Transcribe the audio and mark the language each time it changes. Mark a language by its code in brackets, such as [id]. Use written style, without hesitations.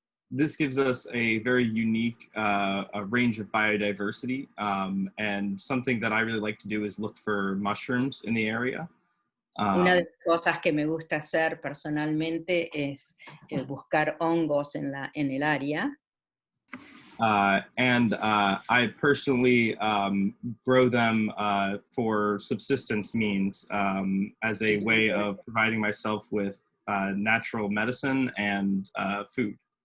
[en] This gives us a very unique a range of biodiversity, and something that I really like to do is look for mushrooms in the area. [es] Una de las cosas que me gusta hacer personalmente es buscar hongos en el área. [en] I personally grow them for subsistence means as a way of providing myself with natural medicine and food.